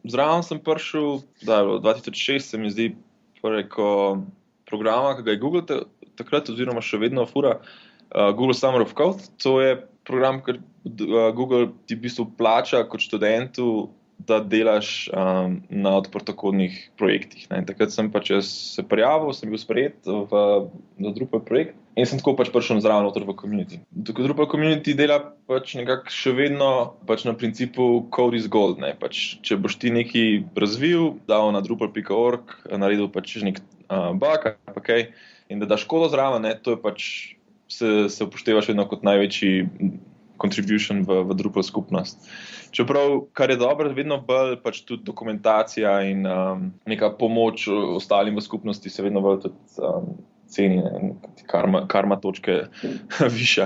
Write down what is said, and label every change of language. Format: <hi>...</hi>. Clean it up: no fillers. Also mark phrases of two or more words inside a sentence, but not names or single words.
<sl>Zraven sem prišel, 2006 se mi zdi preko programa, ki ga je Google takrat oziroma še vedno fura, Google Summer of Code. To je program, ker Google ti v bistvu plača kot študentu, da delaš na odprtokodnih projektih. Ne. Takrat sem pač se prijavil, sem bil sprejet za Drupal projekt in sem tako pač prišel zraven noter v community. Drupal community dela pač nekako še vedno pač na principu</sl> <en>code is gold.</en> <sl>Ne. Pač, če boš ti nekaj razvil, dal na drupal.org, naredil pač nek bug, okay, in da daš kodo zraven, ne, to je pač se upoštevaš vedno kot največji contribution v Drupal skupnost. Čeprav, kar je dobro, vedno bolj pač tudi dokumentacija in neka pomoč ostalim v skupnosti se vedno bolj tudi ceni, karma točke viša.</sl>